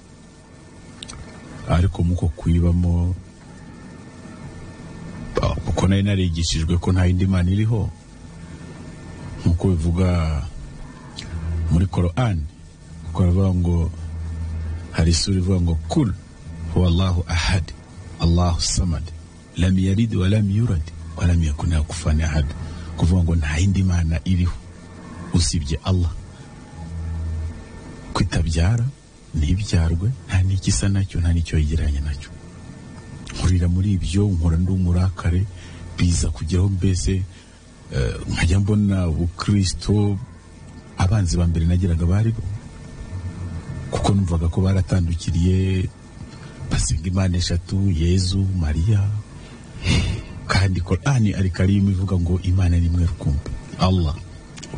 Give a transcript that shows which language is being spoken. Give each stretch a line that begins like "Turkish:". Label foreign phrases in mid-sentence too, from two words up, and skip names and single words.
Kinyarwanda: ariko muko kuyibamo kuko nari narigishijwe ko nta yindi mana iriho nkuko bivuga muri Korowani. Kuko bavuga ngo hari isura ivuga ngo
Arabic: قل هو الله أحد الله الصمد لم يلد ولم يولد ولم يكن له كفوا أحد.
Kinyarwanda: Kuvuga ngo nta yindi mana iriho usibye Allah, kwitabyara ntibyarwe, nta n'ikisa nacyo, nta n'icyo yegeranye nacyo. Nkurira muri ibyo, nkora ndi umurakare, biza kugeraho mbese nkajya mbona ubukristo abanzi ba mbere nagiraga bari bo, kuko numvaga ko baratandukiriye basenga Imana eshatu, Yesu, Mariya, kandi Korani ari karimu ivuga ngo Imana ni imwe rukumbi, Allah.